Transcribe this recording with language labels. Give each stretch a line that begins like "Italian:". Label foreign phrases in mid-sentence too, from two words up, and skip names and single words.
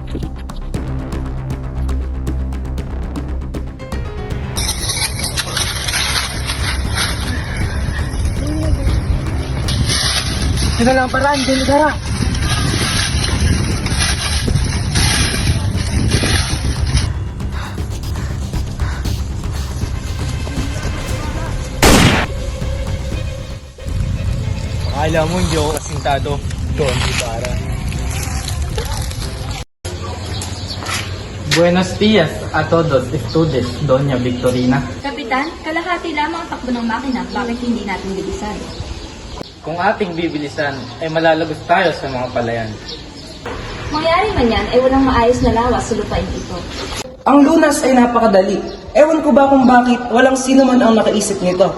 Filipino: Ito na lang ang paraan, Don Ibarra! Akala mo hindi ako asintado, Don Ibarra.
Spanish: Buenos dias a todos, students, Doña Victorina.
Filipino: Kapitan, kalahati lamang ang takbo ng makina. Bakit hindi natin bilisan? Kung ating bibilisan, ay malalagos tayo sa mga palayan. Mangyari man yan, ay walang maayos na lawas sa lupain ito. Ang lunas ay napakadali. Ewan ko ba kung bakit walang sino man ang nakaisip nito.